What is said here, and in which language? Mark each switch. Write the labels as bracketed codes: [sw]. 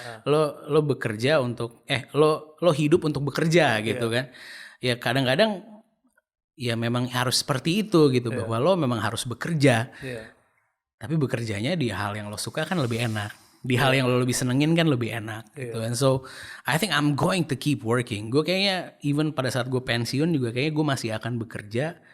[id] Lo bekerja untuk lo hidup untuk bekerja gitu kan. Ya kadang-kadang ya memang harus seperti itu gitu bahwa lo memang harus bekerja. Tapi bekerjanya di hal yang lo suka kan lebih enak. Di hal yang lo lebih senengin kan lebih enak gitu. [en] And so I think I'm going to keep working. [id] Gue kayaknya [en] even [id] pada saat gue pensiun juga kayaknya gue masih akan bekerja.